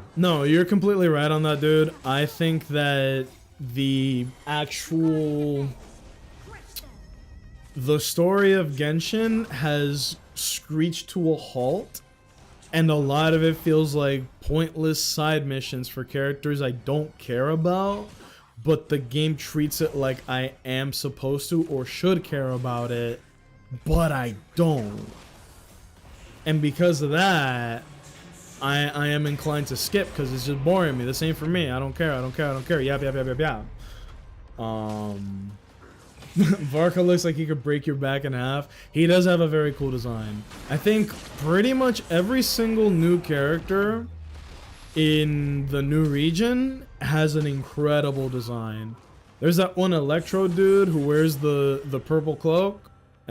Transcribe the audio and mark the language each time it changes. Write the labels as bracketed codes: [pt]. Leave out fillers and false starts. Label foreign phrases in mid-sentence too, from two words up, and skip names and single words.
[en] No, you're completely right on that, dude. I think that the story of Genshin has screeched to a halt, and a lot of it feels like pointless side missions for characters I don't care about, but the game treats it like I am supposed to or should care about it, but I don't. And because of that, I am inclined to skip because it's just boring me. This ain't for me. I don't care. I don't care. I don't care. Yap, yap, yap, yap, yap. Varka looks like he could break your back in half. He does have a very cool design. I think pretty much every single new character in the new region has an incredible design. There's that one Electro dude who wears the purple cloak.